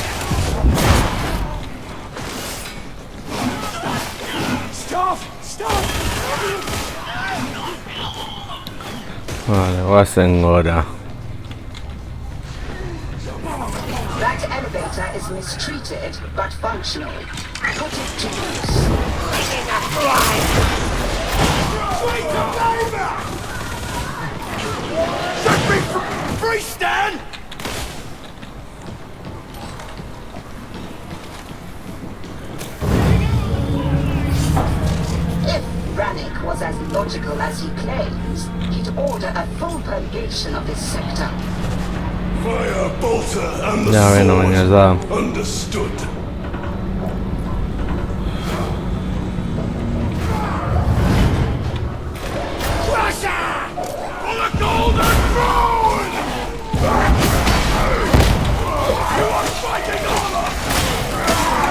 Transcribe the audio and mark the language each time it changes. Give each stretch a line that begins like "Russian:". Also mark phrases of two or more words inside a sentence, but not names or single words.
English: Stop! Stop!
Basque: Vale, goazen gora.
English: That elevator is mistreated, but functional. Put it to use. Set me free, Stan! If Rannick was as logical as he claims, he'd order a full purgation of this sector. Fire bolter and the Ya
Basque: beno, baina ez da.
English: sword. Understood. Russia! For the golden throne! You are fighting honor!